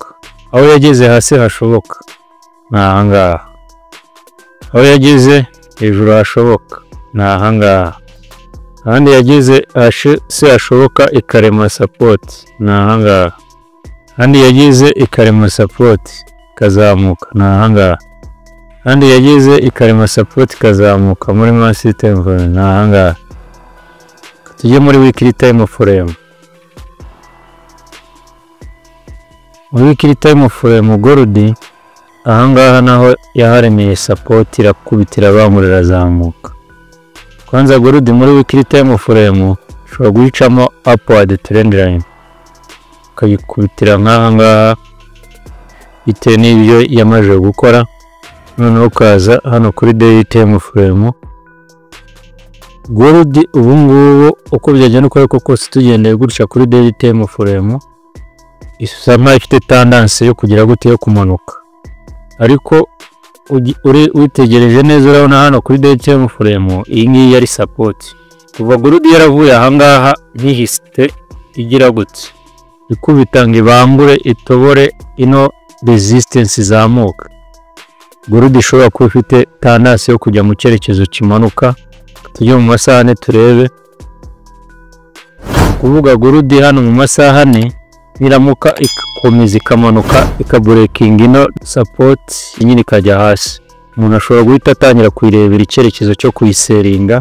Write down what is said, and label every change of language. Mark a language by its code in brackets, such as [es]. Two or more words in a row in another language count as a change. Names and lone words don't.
[rw] Aho yageze hasi hashoboka ni ahangaha, aho yageze hejuru hashoboka ni ahangaha, ahandi yageze hasi hashoboka ikarema support ni ahangaha, ahandi yageze ikarema support ikazamuka ni ahangaha, ahandi yageze ikarema support ikazamuka muri [en] monthly time frame [rw] ni ahangaha. Tujye muri [en] weekly time frame. [rw] Muri [en] weekly time frame [rw] gold ahangaha naho yaharemeye support irakubitira bamurira zamuka. Kwanza gold muri [en] weekly time frame [rw] ushobora guhicamo [en] upward trend line [rw] ukayikubitira nk'ahangaha bitewe n'ibyo yamaze gukora. Noneho ukaza hano kuri [en] daily time frame [rw] gold ubu ngubu uko byagenda uko ariko kose tugendeye gutya kuri [en] daily time frame [rw] isa nkaho ifite tendency yo kugira gute yo kumanuka, ariko witegereje neza urabona hano kuri daily time frame iyi ngiyi yari support. Kuva gold yaravuye ahangaha ntihiste igira gute ikubita ngo ibambure itobore ino resistance izamuka. Gold ishobora kuba ifite tendency yo kujya mu cyerekezo kimanuka. Tujye mu masaha ane turebe. Kuvuga gold hano mu masaha ane iramuka ikomeza ikamanuka ikaburekinga ino support nyine ikajya hasi, umuntu ashobora guhita atangira kuyirebera icyerekezo cyo kuyiseringa.